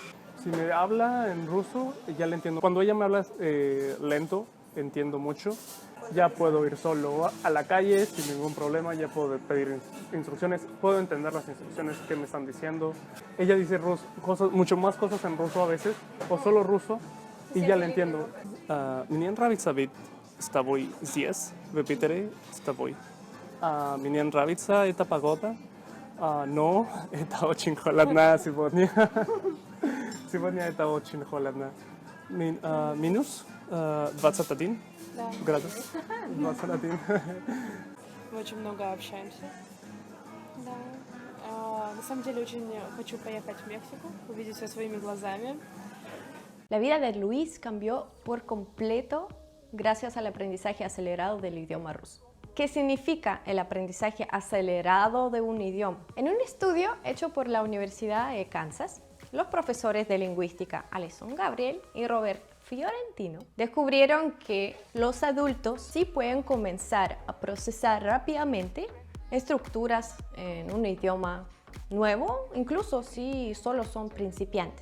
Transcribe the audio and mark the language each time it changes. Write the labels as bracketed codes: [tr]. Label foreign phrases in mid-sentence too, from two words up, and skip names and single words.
[es] Si me habla en ruso, ya le entiendo. Cuando ella me habla lento, entiendo mucho. Ya puedo ir solo a la calle sin ningún problema. Ya puedo pedir instrucciones. Puedo entender las instrucciones que me están diciendo. Ella dice mucho más cosas en ruso a veces, o solo ruso, y ya le entiendo. [ru] Мне нравится быть с тобой здесь, в Питере, с тобой. Мне нравится эта погода. Но это очень холодно сегодня. Сегодня это очень холодно. Минус 21 Да. градус. 21. Мы очень много общаемся. Да. На самом деле очень хочу поехать в Мексику, увидеть все своими глазами. [es] La vida de Luis cambió por completo gracias al aprendizaje acelerado del idioma ruso. ¿Qué significa el aprendizaje acelerado de un idioma? En un estudio hecho por la Universidad de Kansas, los profesores de lingüística Alison Gabriel y Robert Fiorentino descubrieron que los adultos sí pueden comenzar a procesar rápidamente estructuras en un idioma nuevo, incluso si solo son principiantes.